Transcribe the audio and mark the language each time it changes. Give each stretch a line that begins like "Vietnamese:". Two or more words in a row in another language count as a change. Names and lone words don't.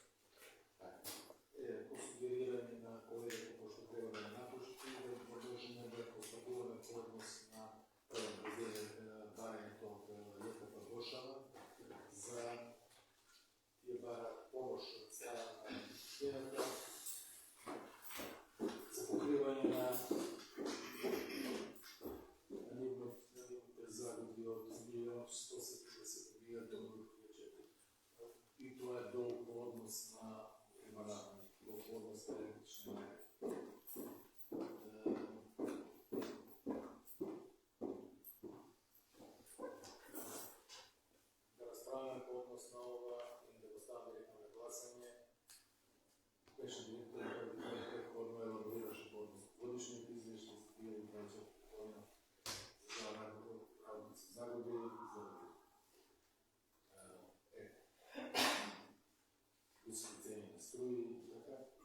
Macedonian: По сугерирање на колегата, пошто треба да напушти, да продолжиме да констатуваме поведност на барањето од Јета Бошава за тие бара помош од страна на Штената за покривање на нивните загуби од 1.170.000 и тоа е долг по однос на однос на електричне мере. Да расправљамо по однос на ова и да поставимо директно на гласање, беше директор предходно елаборираше по однос годишниот извештај за 2020 година за работници загуби и високи цени на струи и така.